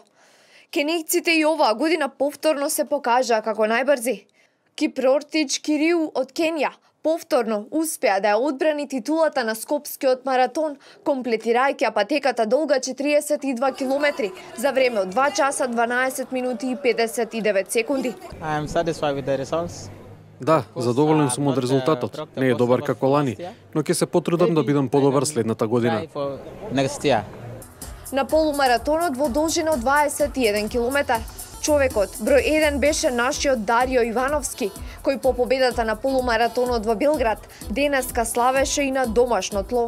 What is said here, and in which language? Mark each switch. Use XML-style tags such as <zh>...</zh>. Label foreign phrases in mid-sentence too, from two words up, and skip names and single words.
<mk>Кенејците и оваа година повторно се покажаа како најбрзи. Кипрортич Кириу од Кенија повторно успеа да ја одбрани титулата на Скопскиот маратон, комплетирајќи патеката долга 42 километри за време од 2 часа 12 минути и 59 секунди.</mk> <en>I am satisfied with the results.</en> <mk>Да, задоволен сум од резултатот. Не е добар како лани, но ќе се потрудам да бидам подобар следната година. На полумаратонот во должина од 21 километар, човекот број 1 беше нашиот Дарио Ивановски, кој по победата на полумаратонот во Белград денеска славеше и на домашно тло.</mk>